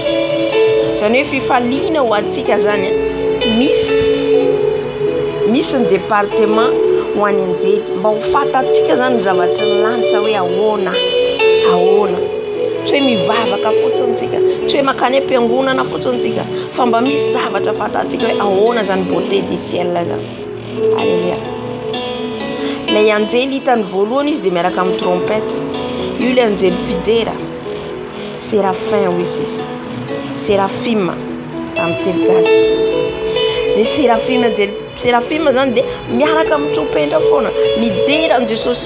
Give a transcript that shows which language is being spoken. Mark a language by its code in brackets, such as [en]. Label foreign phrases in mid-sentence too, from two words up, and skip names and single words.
[mg] Zany hoe fifaliana ho antsika zany misy ny département ho any anjely mba ho fatatsika zany zavatra ny lanitra hoe ahoana tsy hoe mivavaka fotsiny tsika, tsy hoe makany am-piangonana fotsiny tsika, fa mba misy zavatra fatatsika hoe ahoana zany [fr] beauté du ciel [mg] zany. Alléluia. Lay anjely hitany voalohany izy de miaraka amin'ny trompette. Io le anjely mpidera séraphin hoy izy. Sérafima amin'ny teny gasy. Le sérafima zany de miaraka amin'ny trompetra foana midera an Jesosy.